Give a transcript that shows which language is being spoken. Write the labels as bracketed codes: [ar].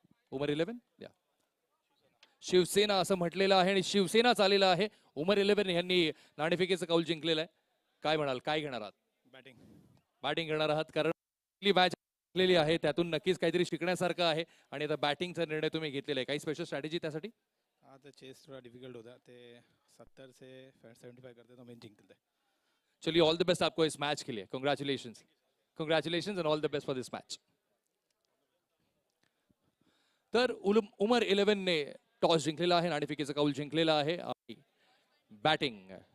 [mr] उमर 11 या शिवसेना असं म्हटलेलं आहे आणि शिवसेनाच आलेला आहे. उमर 11 यांनी नाणेफेकीचं कौल जिंकलेलं आहे. काय म्हणाल, काय घेणार आहात? बॅटिंग करणार आहात, कारण पहिली मॅच जिंकलेली आहे, त्यातून नक्कीच काहीतरी शिकण्यासारखं आहे आणि आता बॅटिंगचा निर्णय तुम्ही घेतलेला आहे. काही स्पेशल स्ट्रॅटेजी त्यासाठी? [hi] हाँ, तो चेस थोड़ा डिफिकल्ट होता है, ते 70 से 75 करते तो मैं जीतते. चलिए, ऑल द बेस्ट आपको इस मैच के लिए. [en] Congratulations and all the best for this match. [mr] तर उमर 11 ने टॉस जिंकलेला आहे, नाणेफेकीचं कौल जिंकलेला आहे आणि बॅटिंग.